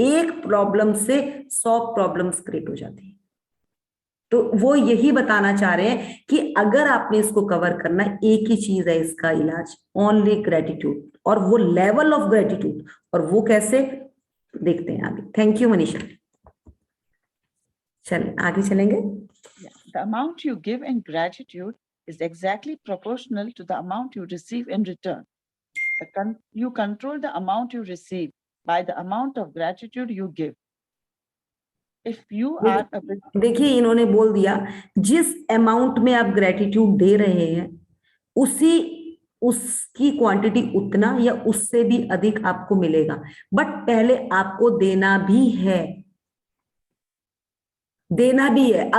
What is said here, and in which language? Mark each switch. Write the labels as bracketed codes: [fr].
[hi] एक प्रॉब्लम से 100 problems create हो जाती है। तो वो यही बताना चाह रहे हैं कि अगर आपने इसको कवर करना, एक ही चीज है इसका इलाज, ओनली ग्रेटिट्यूड, और वो लेवल ऑफ ग्रेटिट्यूड, और वो कैसे देखते हैं आगे। [en] Thank you Manisha. [hi] चलिए आगे चलेंगे। [en] The amount you give in gratitude is exactly proportional to the amount you receive in return. You control the amount you receive by the amount of gratitude you give. If you are a [hi] देखिए इन्होंने बोल दिया, जिस amount में आप gratitude दे रहे हैं, उसकी क्वांटिटी उतना या उससे भी अधिक आपको मिलेगा। बट पहले आपको देना भी है, देना भी है।